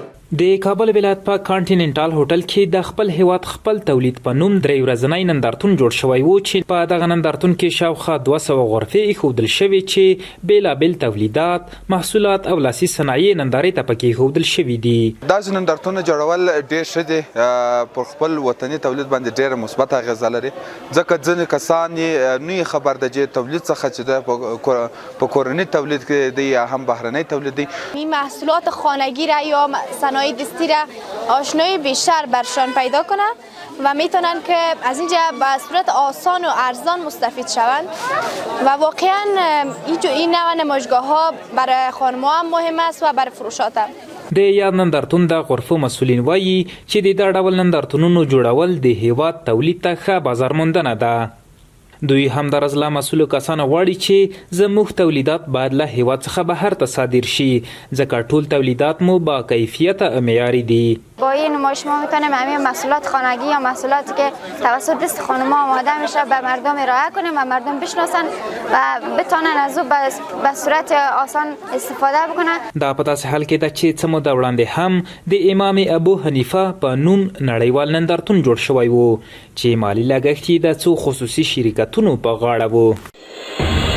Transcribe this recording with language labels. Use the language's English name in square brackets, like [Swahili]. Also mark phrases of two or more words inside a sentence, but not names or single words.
[Pashto] د کابل ولایت په کانټیننټال هوټل کې د خپل هیواد خپل تولید په نوم درې ورځنی نندارتون جوړ شوی و چې په دغه نندارتون کې شاوخوا 200 غرفې ایښودل شوې چې بیلابیل تولیدات، محصولات او لاسي صنایع نندارې ته پکې ایښودل شوي دي. داسې نندارتونونه جوړول ډېر ښه دي، پر خپل وطني تولید باندې ډېره مثبت اغېزه لري، ځکه ځینې کسان یې نه خبر د تولید څخه چې د په کورني تولید کې دی یا هم بهرنی تولید دی. [Persian] این محصولات خانگی را یا صنایع دستی را آشنایی بیشتر برشان پیدا کنند و میتونن که از اینجا به صورت آسان و ارزان مستفید شوند و واقعا این نوع نمایشگاه ها برای خانم‌ها هم مهم است و برای فروشات هم. [Pashto] د یاد نندارتون د غرفو مسولین وایي چې د دا ډول نندارتونونو جوړول د هیواد تولید ته ښه بازار موندنه ده. دوی همدارز له مسؤلو کسانو غواړي چې زموږ تولیدات باید له هیواد څخه بهر ته صادر شي، ځکه ټول تولیدات مو با کیفیت او معیاري دي. [Persian] با این نمایش ما میتونیم همه محصولات خانگی یا محصولاتی که توسط دست خانم‌ها آماده میشه به مردم ارائه کنیم و مردم بشناسن و بتونن از او به صورت آسان استفاده بکنن. [Pashto] دا په داسې حال کې ده چې څه موده وړاندې هم د امام ابو حنیفه په نوم نړیوال نندارتون جوړ شوی و چې مالي لګښت یې د څو خصوصي شرکتونو په غاړه و.